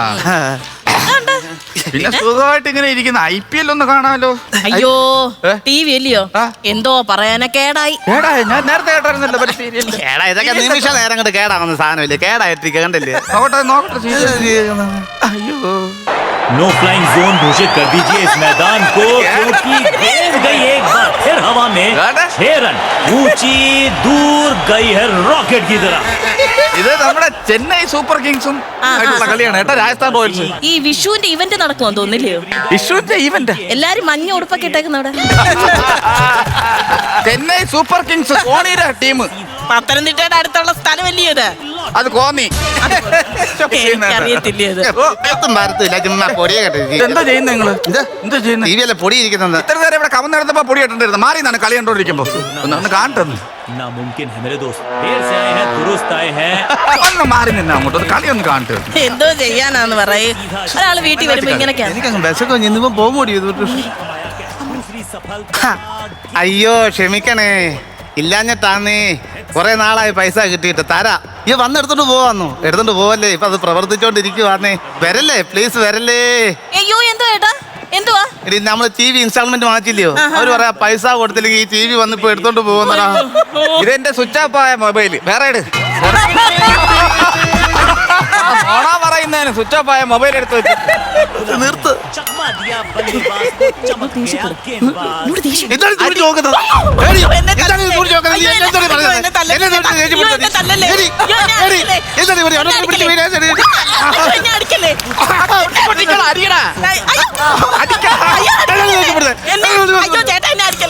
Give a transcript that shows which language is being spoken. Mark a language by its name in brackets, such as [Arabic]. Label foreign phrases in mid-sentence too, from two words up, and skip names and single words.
[Malayalam] പിന്നെ സുഖമായിട്ട് ഇങ്ങനെ ഇരിക്കുന്ന IPL ഒന്ന് കാണാലോ. അയ്യോ, TV അല്ലയോ? എന്തോ പറയാനെ കേടായി. ഞാൻ നേരത്തെ കേട്ടായിരുന്നല്ലോ പരിശീലനം. കേടാ, ഇതൊക്കെ നിമിഷ നേരം കൊണ്ട് കേടാകുന്ന സാധനമില്ലേ? കേടായിട്ടിരിക്കുക, കണ്ടില്ലേ? നോക്കട്ടെ. അയ്യോ, [Hindi] नो फ्लाइंग जोन घोषित कर दीजिए इस मैदान को, क्योंकि गेंद गई एक बार फिर हवा में 6 रन ऊंची दूर गई है रॉकेट की तरह. [Malayalam] ഇത് നമ്മുടെ ചെന്നൈ സൂപ്പർ കിങ്സും ആയിട്ടുള്ള കളിയാണ് കേട്ടോ, രാജസ്ഥാൻ റോയൽസ്. ഈ വിഷുവിന്റെ ഇവന്റ് നടക്കുമെന്ന് തോന്നില്ലയോ? വിഷുവിന്റെ ഇവന്റ് എല്ലാരും മഞ്ഞ ഉടുപ്പൊക്കെ ഇട്ടേക്കുന്ന അവിടെ. ചെന്നൈ സൂപ്പർ കിങ്സ് ധോണിയുടെ ടീം. പത്തനംതിട്ടയുടെ അടുത്തുള്ള സ്ഥലമല്ലയോ ഇത്? അത് കോന്നി. എനിക്കറിയത്തില്ല ഇത്. എന്താ ചെയ്യുന്നത് നിങ്ങള്? എന്താ ചെയ്യുന്നത്? ടിവിയല്ലേ പൊടി ഇരിക്കുന്നത്? ഇത്ര നേരം ഇവിടെ കവന്ന് നടന്നപ്പോ പൊടി ഇട്ടിട്ടുണ്ടായിരുന്നു. മാറി നിന്നാണ് കളി കണ്ടോണ്ടിരിക്കുമ്പോ. ഒന്ന് കാണട്ടെ. [Hindi] नामुमकिन है मेरे दोस्त, देर से आए हैं दुरुस्त आए हैं. [Malayalam] ഒന്ന് മാറി നിന്നാ അങ്ങോട്ട് കളി ഒന്ന് കാണട്ടെ. എന്തോ ചെയ്യാനാന്ന് പറയേ. ഒരാള് വീട്ടിൽ വരുമ്പോ ഇങ്ങനെയൊക്കെയാണ്. എനിക്കങ്ങ് ബസ്സൊക്കെ ഇന്നിപ്പോ പോകുമ്പോടി. അയ്യോ ക്ഷമിക്കണേ, ഇല്ലാഞ്ഞിട്ടാന്നേ. കുറെ നാളായി പൈസ കിട്ടിയിട്ട് തരാ. ഈ വന്നെടുത്തോണ്ട് പോവാന്നു. എടുത്തോണ്ട് പോവല്ലേ, ഇപ്പൊ അത് പ്രവർത്തിച്ചോണ്ടിരിക്കുവാന്നേ. വരല്ലേ പ്ലീസ്, വരല്ലേ. അയ്യോ, എന്തോ ഏട്ടാ, എന്തുവാ? ഇനി നമ്മള് [English] TV installment [Malayalam] വാങ്ങിച്ചില്ലയോ? അവര് പറയാ പൈസ കൊടുത്തില്ലെങ്കിൽ ഈ TV വന്നിപ്പോ എടുത്തോണ്ട് പോകുന്നടാ. ഇതെന്റെ [English] switch off [Malayalam] ആയ മൊബൈൽ. വേറെ പറയുന്നതിന് [English] switch off [Malayalam] ആയ മൊബൈൽ എടുത്ത് വെച്ച് നിർത്ത്. [Hindi] चकमा दिया बल्लेबाज को, चमक गया गेंदबाज. [Malayalam] എന്താണ് ഇത് വിളിച്ച് നോക്കുന്നത്? ഏടി, എന്താണ് ഇത് വിളിച്ച് നോക്കുന്നത്? എന്താണ് പറയുന്നത്? എന്നെ തൊട്ട് ദേഷ്യപ്പെടുത്തരുത്. ഏടി, ഏടി, എന്താണ് ഇവിടെ? അവിടെ പിടിച്ച് വീഴാൻ ശരി. എന്നെ അടിക്കല്ലേ? അടിക്കടാ. അയ്യോ ചേട്ടാ, എന്നെ അടിക്കല്ലേ?